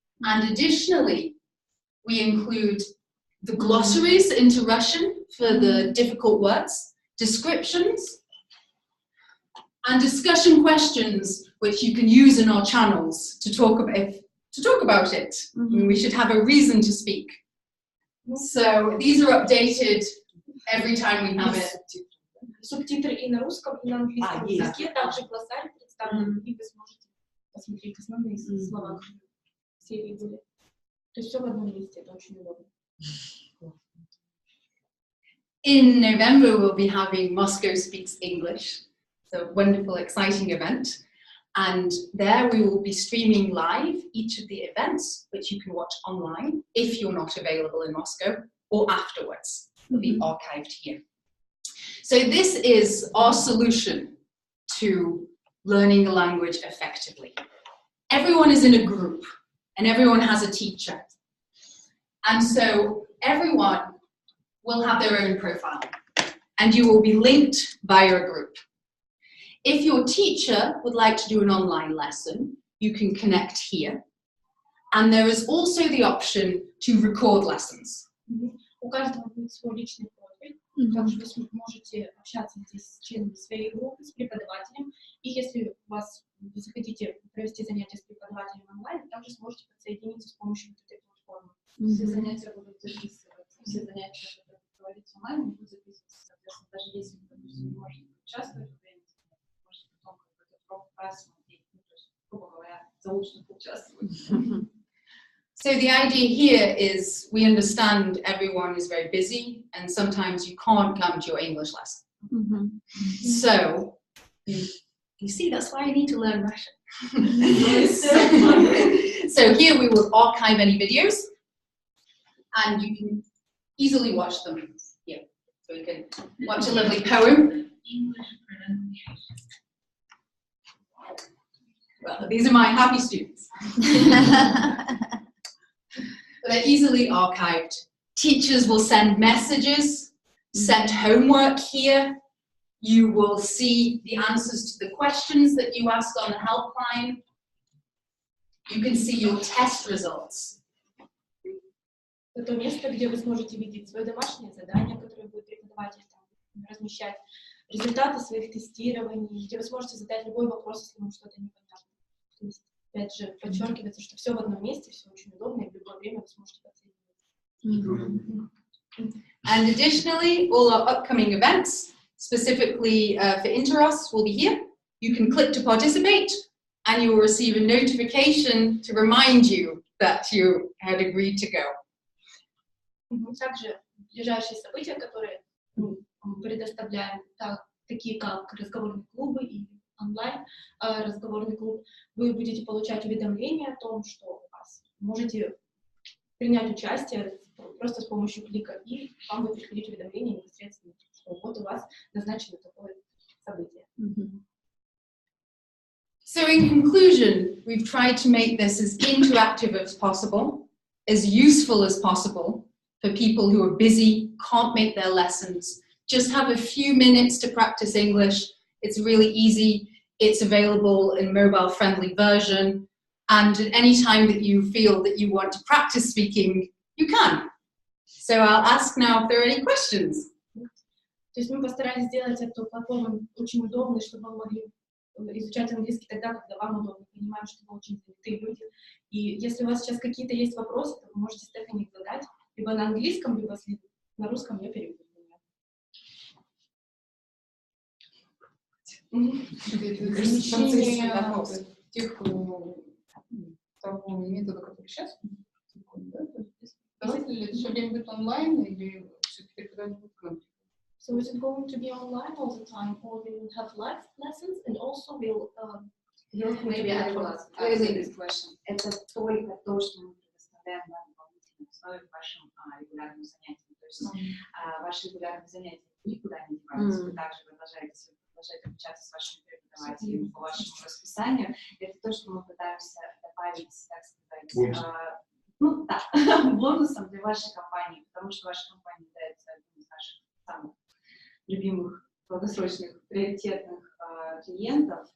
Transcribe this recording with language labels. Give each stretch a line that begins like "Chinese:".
English: And additionally, we include the glossaries into Russian for the difficult words, descriptions, and discussion questions which you can use in our channels to talk about it. We should have a reason to speak. So these are updated every time we have it.
Russian: Субтитры и на русском, и на английском языке, также глоссарий представлен, и вы сможете посмотреть основные слова, которые в серии были. То есть все в одном месте, это очень удобно.
English: In November, we'll be having Moscow Speaks English. It's a wonderful, exciting event. And there we will be streaming live each of the events, which you can watch online if you're not available in Moscow, or afterwards. They'll be archived here. So this is our solution to learning a language effectively. Everyone is in a group and everyone has a teacher. And so everyone will have their own profile and you will be linked via a group. If your teacher would like to do an online lesson, you can connect here. And there is also the option to record lessons.
Russian: У каждого будет свой личный профиль, также вы можете общаться здесь с членами своей группы, с преподавателем. И если вы захотите провести занятия с преподавателем онлайн, также сможете подсоединиться с помощью этой платформы. Все занятия будут записываться, все занятия, которые проводятся онлайн, будут записываться. Соответственно, даже если вы, допустим, не можете участвовать в ивенте, можете потом какой-то просмотреть, то есть, грубо говоря, заочно поучаствовать.
English: So the idea here is we understand everyone is very busy and sometimes you can't come to your English lesson. So you see, that's why I need to learn Russian. So here we will archive any videos and you can easily watch them here. So you can watch a lovely poem. Well, these are my happy students. They're easily archived. Teachers will send messages, send homework here. You will see the answers to the questions that you asked on the helpline. You can see your test results.
Russian: Это место, где вы сможете видеть свои домашние задания, которые будет преподаватель там размещать, результаты своих тестирований, где вы сможете задать любой вопрос, если вам что-то непонятно. То есть, опять же, подчеркивается, что все в одном месте, все очень удобно, и в любое время вы сможете подсоединиться.
English: And additionally, all our upcoming events, specifically for Interros, will be here. You can click to participate, and you will receive a notification to remind you that you had agreed to go.
Russian: Также ближайшие события, которые мы предоставляем, такие как разговорные клубы и онлайн разговорный клуб, вы будете получать уведомления о том, что у вас можете принять участие просто с помощью клика, и вам будет приходить уведомление непосредственно, что вот у вас назначено такое событие.
English: So in conclusion, we've tried to make this as interactive as possible, as useful as possible for people who are busy, can't make their lessons, just have a few minutes to practice English. It's really easy. It's available in mobile-friendly version. And at any time that you feel that you want to practice speaking, you can. So I'll ask now if there are any questions.
Russian: То есть мы постарались сделать эту платформу очень удобной, чтобы вы могли изучать английский тогда, когда вам удобно. Понимаем, что вы очень занятые люди. И если у вас сейчас какие-то есть вопросы, то вы можете Стефани их задать либо на английском, либо на русском, я переведу. Размещение тех того метода, который сейчас, да? Давайте ли это все время будет онлайн или все-таки когда-нибудь к
English: So is it going to be online all the time, or we will have live lessons, and also we'll Maybe I will ask this question.
Russian: Это только то, что мы предоставляем на дополнительной основе к вашим регулярным занятиям. То есть ваши регулярные занятия никуда не деваются. Вы также продолжаете обучаться с вашими преподавателями по вашему расписанию. Это то, что мы пытаемся добавить, так сказать, бонусом для вашей компании, потому что ваша компания является одним из наших самых любимых, долгосрочных, приоритетных клиентов.